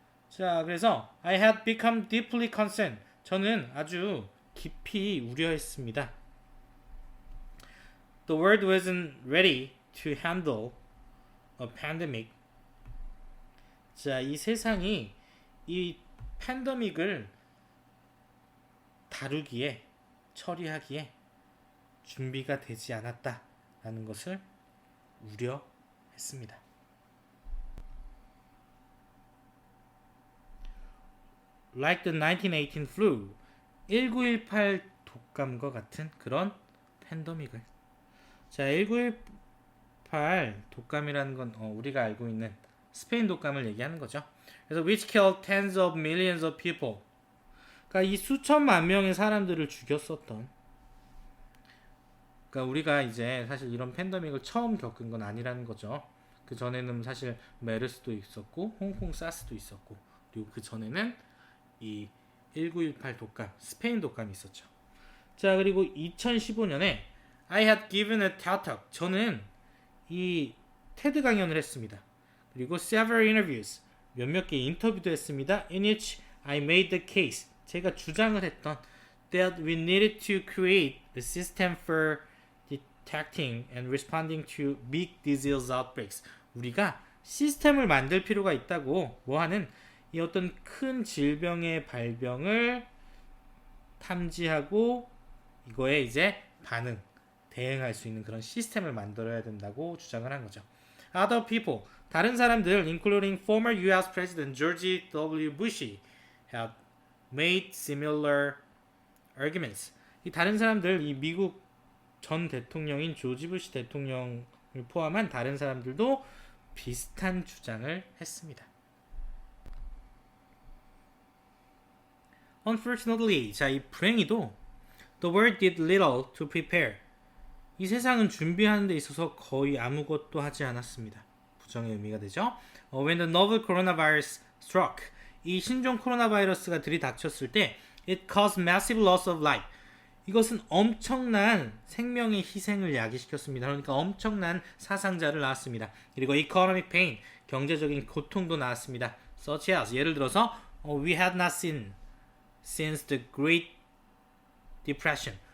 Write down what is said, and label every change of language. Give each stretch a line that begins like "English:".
English: 자, 그래서 I had become deeply concerned.
Korean: 저는 아주 깊이 우려했습니다.
English: The world wasn't ready to handle a pandemic.
Korean: 자, 이 세상이 이 팬데믹을 다루기에, 처리하기에 준비가 되지 않았다라는 것을 우려했습니다. Like the 1918 flu, 1918 독감과 같은 그런 팬데믹을. 자, 1918 독감이라는 건 우리가 알고 있는 스페인 독감을 얘기하는 거죠.
English: 그래서 which killed tens of millions of people.
Korean: 그러니까 이 수천만 명의 사람들을 죽였었던. 그러니까 우리가 이제 사실 이런 팬데믹을 처음 겪은 건 아니라는 거죠. 그 전에는 사실 메르스도 있었고 홍콩 사스도 있었고, 그리고 그 전에는 이 1918 독감, 스페인 독감이 있었죠.
English: 자, 그리고 2015년에 I had given a TED Talk.
Korean: 저는 이 테드 강연을 했습니다. 그리고 several interviews, 몇몇 개 인터뷰도 했습니다.
English: In which I made the case, 제가 주장을 했던 that we needed to create a system for detecting and responding to big disease outbreaks.
Korean: 우리가 시스템을 만들 필요가 있다고, 뭐하는 이 어떤 큰 질병의 발병을 탐지하고 이거에 이제 대응할 수 있는 그런 시스템을 만들어야 된다고 주장을 한 거죠.
English: Other people, 다른 사람들, including former U.S. President George W. Bush, have made similar arguments.
Korean: 이 다른 사람들, 이 미국 전 대통령인 조지 부시 대통령을 포함한 다른 사람들도 비슷한 주장을 했습니다.
English: Unfortunately, 자, 이 불행히도 the world did little to prepare.
Korean: 이 세상은 준비하는 데 있어서 거의 아무것도 하지 않았습니다. 부정의 의미가 되죠.
English: When the novel coronavirus struck, 이 신종 코로나 바이러스가 들이닥쳤을 때 it caused massive loss of life.
Korean: 이것은 엄청난 생명의 희생을 야기시켰습니다. 그러니까 엄청난 사상자를 낳았습니다. 그리고 economic pain, 경제적인 고통도 낳았습니다.
English: Such as, 예를 들어서 we had not seen since the Great Depression.